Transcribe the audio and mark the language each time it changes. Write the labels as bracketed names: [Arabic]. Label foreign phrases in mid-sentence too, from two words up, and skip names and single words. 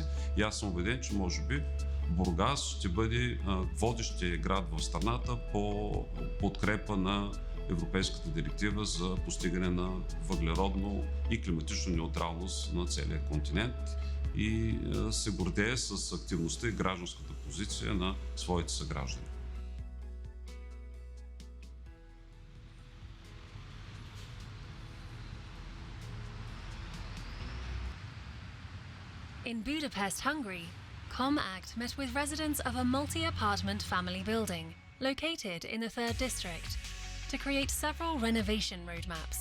[Bulgarian] И аз съм убеден, че може би Бургас ще бъде водещия град в страната по подкрепа на Европейската директива за постигане на въглеродно и климатична неутралност на целия континент и се гордее с активността и гражданската позиция на своите съграждани. [English] In Budapest, Hungary, ComAct met with residents of a multi-apartment family building located in the 3rd district to create several renovation roadmaps.